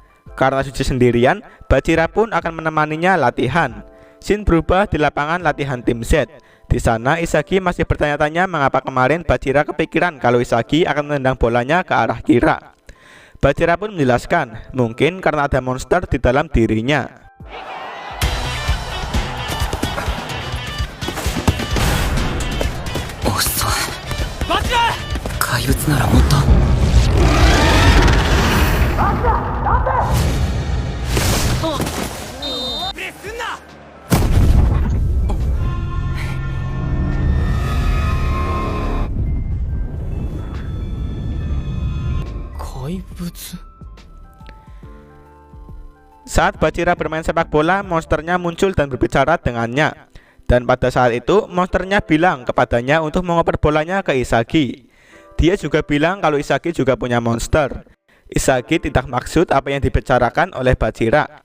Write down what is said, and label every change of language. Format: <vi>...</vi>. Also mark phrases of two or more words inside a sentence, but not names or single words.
<id>Karena suci sendirian, Bachira pun akan menemaninya latihan. Scene berubah di lapangan latihan Tim Z. Di sana Isagi masih bertanya-tanya mengapa kemarin Bachira kepikiran kalau Isagi akan menendang bolanya ke arah Kira. Bachira pun menjelaskan, mungkin karena ada monster di dalam dirinya.</id> <ja>怪物ならもっと。プレスすんな。怪物。</ja> <id>Saat Bachira bermain sepak bola, monsternya muncul dan berbicara dengannya. Dan pada saat itu, monsternya bilang kepadanya untuk mengoper bolanya ke Isagi. Dia juga bilang kalau Isagi juga punya monster. Isagi tidak maksud apa yang dibicarakan oleh Bachira.</id>